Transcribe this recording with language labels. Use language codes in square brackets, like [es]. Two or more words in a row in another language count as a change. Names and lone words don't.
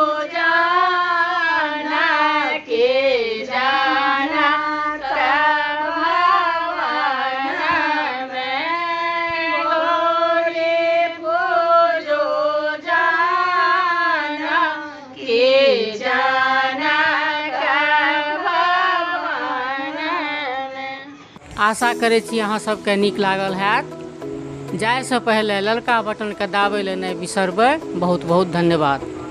[mai] जाना के जनक भवन में, गौरी पूजो जाना के जनक भवन में। आशा करै छी अहाँ सबके नीक लागल हैत। जाए से पहले ललका बटन के दाबे ले नहीं बिसरबै। बहुत बहुत धन्यवाद।